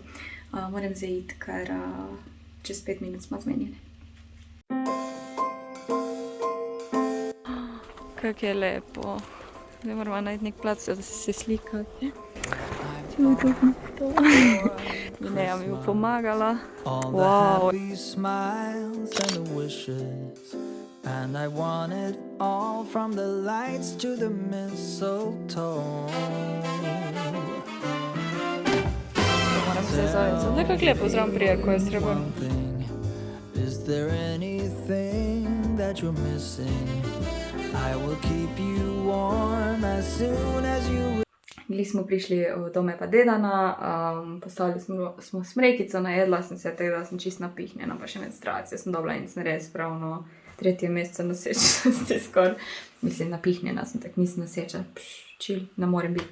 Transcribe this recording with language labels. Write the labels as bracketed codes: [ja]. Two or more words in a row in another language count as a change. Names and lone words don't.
[sl] Moram zdaj iti, ker čez 5 minut smo zmenjeni. Kako je lepo. Zdaj moramo najti nek plac, da se slikati. Mineja mi bo pomagala. [en] Wow. And I want it all from the lights to the mistletoe. [sl] Moram se zaviti. Zdaj kako lepo zraven prije, ko je srebro. [en] Is there anything that you're missing? I will keep you warm as soon as you... [sl] Bili smo prišli v dome pa dedana, postavili smo smrekico, najedla sem se, tako da sem čisto napihnjena, pa še menstruacijo sem dobila in sem res pravno 3. mesece nosečnosti skoraj. Mislim, napihnjena sem, tako nisem noseča, chill, ne morem biti.